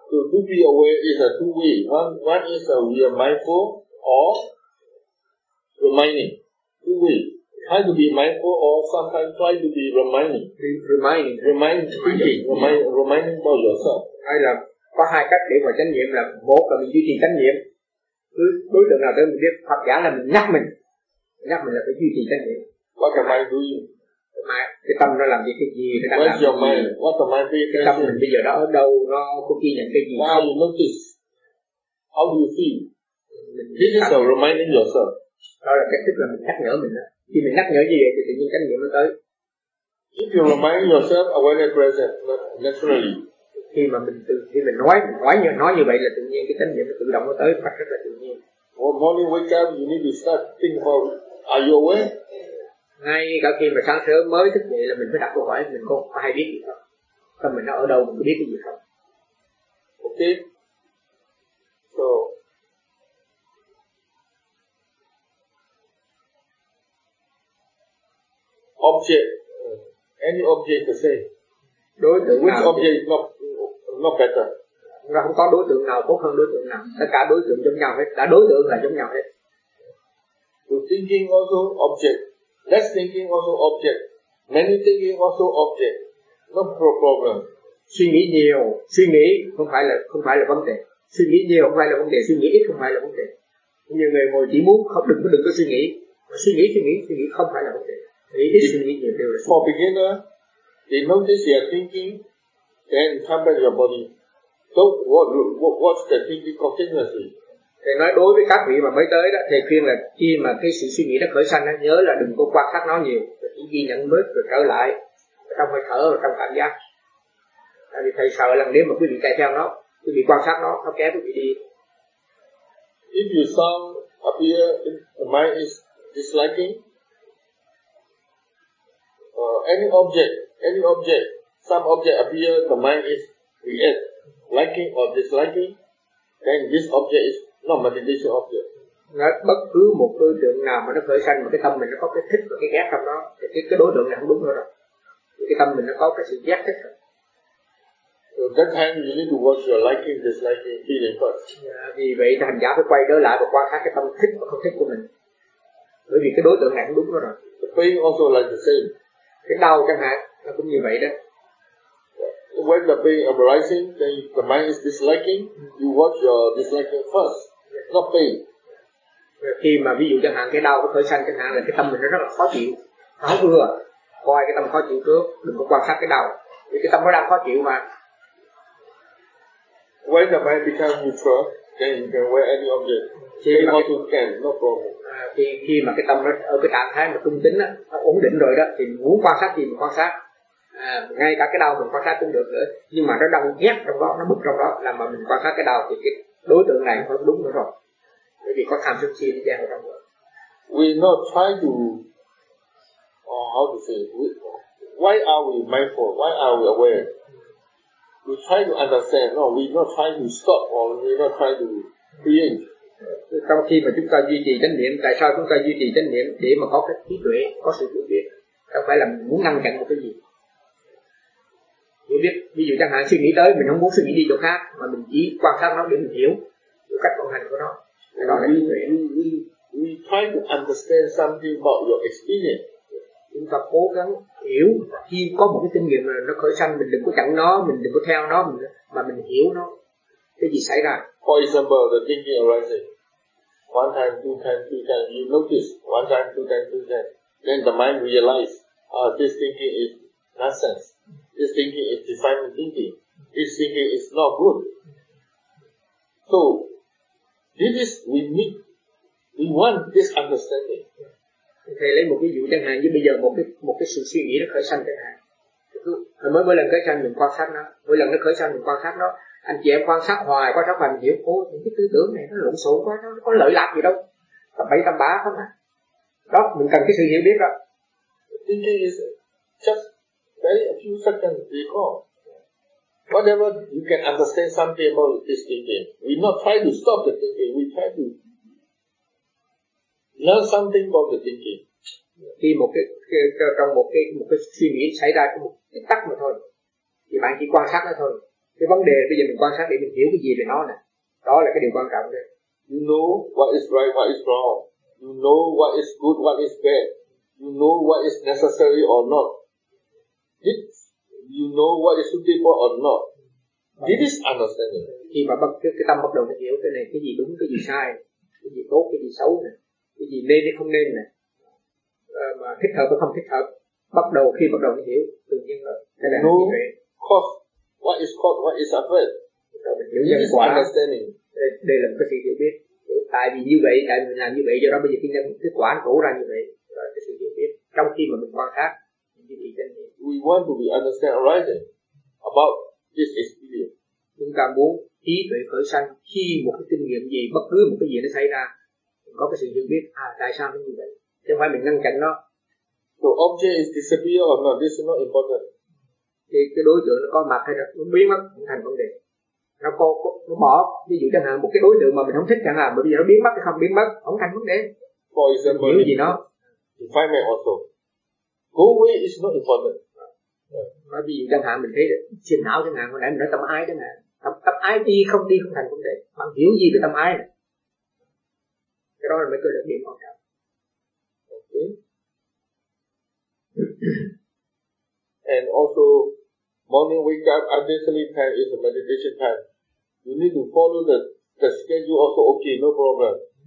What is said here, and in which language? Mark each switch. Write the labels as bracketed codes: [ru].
[en] So to be aware is a two way. One is a we are mindful or reminding. Two way. Try to be mindful or sometimes try to be reminding about yourself. [vi] Hay là có hai cách để mà chánh niệm, là một là mình duy trì chánh niệm, cứ đối tượng nào tới mình biết, hoặc giả là mình nhắc mình là phải duy trì chánh niệm. [en] What am I doing? [vi] Cái tâm nó làm cái gì, nó đang làm cái gì? [en] What am I doing? [vi] Cái tâm mình bây giờ đó ở đâu, nó có ghi nhận cái gì? [en] How you notice? How do you feel? This is a reminding yourself. [vi] Đó là cách thức là mình nhắc nhở mình đó. Khi mình nhắc nhở như vậy thì tự nhiên chánh niệm nó tới. [en] If you remind yourself, awareness present naturally. [vi] Khi mình nói như vậy là tự nhiên cái chánh niệm nó tự động nó tới phát rất là tự nhiên. [en] Well, morning wake up, you need to start thinking about, are you aware? [vi] Ngay cả khi mà sáng sớm mới thức dậy là mình phải đặt câu hỏi, mình có ai biết gì không? Tâm mình nó ở đâu, mình có biết cái gì không? [en] Ok. So. Object. Any object to say. [vi] Đối tượng [en] which object is not better. [vi] Chúng ta không có đối tượng nào tốt hơn đối tượng nào. Tất cả đối tượng giống nhau hết. Cả đối tượng là giống nhau hết. [en] So thinking also object. Less thinking also object. Many thinking also object. No problem. [vi] Suy nghĩ nhiều, suy nghĩ không phải là vấn đề. Suy nghĩ nhiều không phải là vấn đề, suy nghĩ ít không phải là vấn đề. Nhiều người ngồi chỉ muốn không đừng có suy nghĩ. Suy nghĩ không phải là vấn đề. Nghĩ ít suy nghĩ nhiều đều là. [en] For beginner, they notice your thinking. Then come back to your body. So what's the thinking continuously? [vi] Thầy nói đối với các vị mà mới tới đó, thầy khuyên là khi mà cái sự suy nghĩ nó khởi sanh, nhớ là đừng có quan sát nó nhiều, chỉ ghi nhận mới rồi trở lại trong hơi thở và trong cảm giác. Tại vì thầy sợ là nếu mà quý vị chạy theo nó, quý vị quan sát nó kéo quý vị đi. [en] If you sound appear in the mind is disliking, any object. Some object appear, the mind is react, liking or disliking, then this object is not meditation object. [vi] Bất cứ một đối tượng nào mà nó khởi sanh mà cái tâm mình nó có cái thích và cái ghét trong đó, thì cái đối tượng này không đúng nữa rồi. Thì cái tâm mình nó có cái sự ghét thích rồi. [en] So that time you need to watch your liking, disliking, feeling first. [vi] Vì vậy hành giả phải quay trở lại và quan sát cái tâm thích và không thích của mình. Bởi vì cái đối tượng này không đúng nữa rồi. [en] The pain also like the same. [vi] Cái đau chẳng hạn, nó cũng như vậy đó. [en] When the pain arising, then the mind is disliking. You watch your disliking first, not pain. [vi] Khi mà ví dụ chẳng hạn cái đau có khởi sanh chẳng hạn là cái tâm mình nó rất là khó chịu, khó vừa. Coi cái tâm khó chịu trước, đừng có quan sát cái đau. Vì cái tâm nó đang khó chịu mà. [en] When the mind becomes neutral, then you can wear any object. [vi] Khi mà [en] you can, no problem. [vi] Khi mà cái tâm nó ở cái trạng thái mà trung tính á, nó ổn định rồi đó, thì muốn quan sát gì mà quan sát. ngay cả cái đau mình quan sát cũng được nữa, nhưng mà nó đau ghét trong đó, nó bực trong đó, là mà mình quan sát cái đau thì cái đối tượng này không đúng nữa rồi, bởi vì có tham sân si nó gieo trong rồi. [en] We not try to, how to say, why are we mindful? Why are we aware? We try to understand. No, we not try to stop or we not try to create. [vi] Trong khi mà chúng ta duy trì chánh niệm, tại sao chúng ta duy trì chánh niệm? Để mà có cái trí tuệ, có sự hiểu biết, không phải là mình muốn ngăn chặn một cái gì. Hiểu biết, ví dụ chẳng hạn suy nghĩ tới, mình không muốn suy nghĩ đi chỗ khác, mà mình chỉ quan sát nó để mình hiểu được cách vận hành của nó. [en] We try to understand something about your experience. [vi] Chúng ta cố gắng hiểu, khi có một cái kinh nghiệm mà nó khởi sanh, mình đừng có chặn nó, mình đừng có theo nó, mà mình hiểu nó, cái gì xảy ra. [en] For example, the thinking arising. One time, two time, three time, you notice. One time, two time, three time. Then the mind realize, this thinking is nonsense. This thinking is defining thinking. This thinking is not good. So, this is, we need, we want this understanding. [vi] Thầy lấy một ví dụ chẳng hạn, như bây giờ một cái sự suy nghĩ nó khởi sanh chẳng hạn, mới lần khởi sanh mình quan sát nó, mỗi lần nó khởi sanh mình quan sát nó, anh chị em quan sát hoài mình hiểu, ôi những cái tư tưởng này nó lộn xộn quá, nó có lợi lạc gì đâu, tầm bậy tầm bạ không á, đó mình cần cái sự hiểu biết đó. [en] Thinking is just very a few seconds before. Whatever you can understand something about this thinking, we not try to stop the thinking, we try to learn something about the thinking. [vi] Khi một cái suy nghĩ xảy ra trong một cái tắc mà thôi, thì bạn chỉ quan sát nó thôi. Cái vấn đề bây giờ mình quan sát để mình hiểu cái gì về nó nè. Đó là cái điều quan trọng đấy. [en] You know what is right, what is wrong. You know what is good, what is bad. You know what is necessary or not. You know what is suitable or not. This is understanding. [vi] Khi mà cái tâm bắt đầu nó hiểu cái này, cái gì đúng, cái gì sai, cái gì tốt, cái gì xấu nè, cái gì nên hay không nên nè, mà thích hợp hay không thích hợp, bắt đầu mình hiểu, tự nhiên là cái này [en] no cause, what is cause, what is effect, understanding, [vi] đây là một cái sự hiểu biết, tại vì như vậy, tại mình làm như vậy, do đó bây giờ kinh nghiệm kết quả cổ ra như vậy, là cái sự hiểu biết, trong khi mà mình quan sát, [en] we want to be understand arising about this experience, [vi] chúng ta muốn trí tuệ khởi sanh khi một cái kinh nghiệm gì, bất cứ một cái gì nó xảy ra. Có cái sự hiểu biết, tại sao nó như vậy, chứ không phải mình ngăn chặn nó. [en] So object is disappear or not, this is not important. [vi] Cái đối tượng nó có mặt hay là nó biến mất cũng thành vấn đề. Nó bỏ, ví dụ chẳng hạn một cái đối tượng mà mình không thích chẳng hạn, bởi vì nó biến mất hay không biến mất, không thành vấn đề. [en] For example, [vi] hiểu gì nó. [en] Defining also. Go away is not important. [vi] Nói ví dụ chẳng hạn mình thấy phiền não chẳng hạn, hồi nãy mình nói tâm ái chẳng hạn. Tâm ái đi không thành vấn đề, bạn hiểu gì về tâm ái này? Cái đó là mấy cái lực điểm quan trọng. [en] Okay. And also, morning wake up, after sleep time is a meditation time. You need to follow the schedule also, okay, no problem.